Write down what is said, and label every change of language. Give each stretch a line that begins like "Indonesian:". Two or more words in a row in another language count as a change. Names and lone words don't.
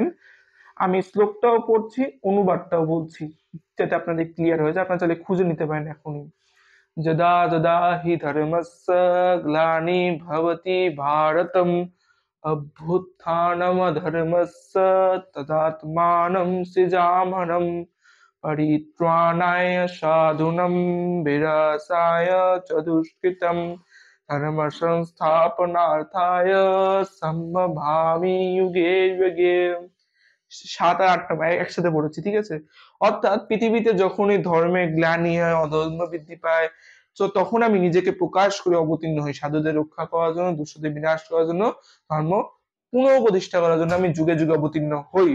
Bangla: আমি শ্লোকটাও পড়ছি, অনুবাদটাও বলছি, যাতে আপনাদের ক্লিয়ার হয়ে যায়। আপনারা চাইলে খুঁজে নিতে পারেন এখনই।
Sanskrit: যদা যদা হি ধর্মস্য গ্লানি ভবতি ভারতম অভ্যুত্থানম ধর্মস্য তদাত্মানম সৃজামহনম परित्राणाय साधूनां विनाशाय च दुष्कृतं धर्म संस्थापनार्थाय सम्भवामि युगे युगे।
Bangla: 7 আর 8টা একসাথে পড়েছি, ঠিক আছে? অর্থাৎ পৃথিবীতে যখনই ধর্মের গ্লানি হয়, অধর্ম বৃদ্ধি পায়, তো তখন আমি নিজেকে প্রকাশ করে অবতীর্ণ হই সাধুদের রক্ষা করার জন্য, দুষ্টদের বিনাশ করার জন্য, ধর্ম পুনঃপ্রতিষ্ঠা করার জন্য আমি যুগে যুগে অবতীর্ণ হই।